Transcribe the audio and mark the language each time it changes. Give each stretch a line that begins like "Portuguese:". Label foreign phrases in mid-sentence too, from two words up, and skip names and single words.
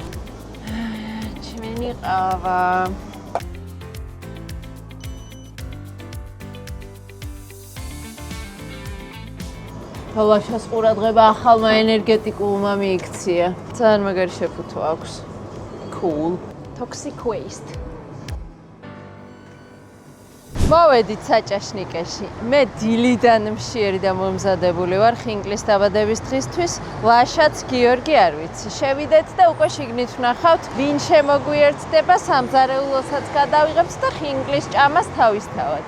Georgian: ჩემი ყავა. თოლაშას ყურადღება ახალმა ენერგეტიკულმა მიიქცია. ძალიან მაგარი შეფუთო აქვს.
English: Cool. Toxic waste.
Georgian: მოვედით საჭაშნიკეში. მე დილიდან მშიერი და მომზადებული ვარ ხინკლის დაბადების დღისთვის. ლაშაც გიორგი არ ვიცი. შევიდეთ და უკვე შიგნით ვნახავთ, ვინ შემოგვიერთდება, სამზარეულოსაც გადავიღებთ და ხინკლის ჭამას თავისთავად.